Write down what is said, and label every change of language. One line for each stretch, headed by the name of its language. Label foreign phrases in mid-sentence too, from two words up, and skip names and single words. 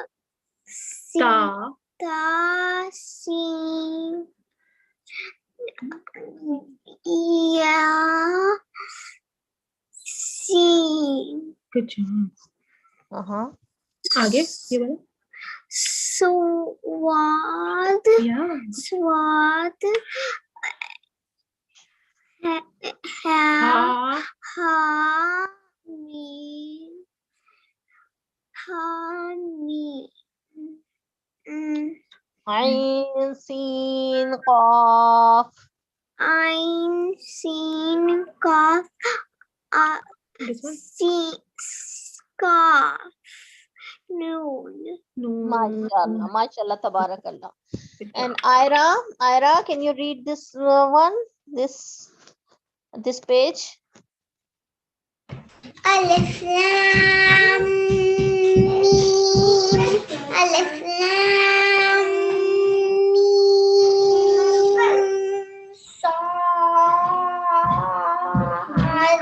Arabic: طا. طا. سين. Ya. Sin. Uh-huh.
Hindi: आगे ये बोलो
Arabic: صاد. صاد. Ha. حا. ميم. حا. Mim. عين سين قاف. عين. سين. قاف.
English: this one
Arabic: قاف. نون. ما شاء الله، ما شاء الله، تبارك الله.
English: And Ira, can you read this one? This page?
Arabic: ألف لام ميم. ألف لام ميم. Sad.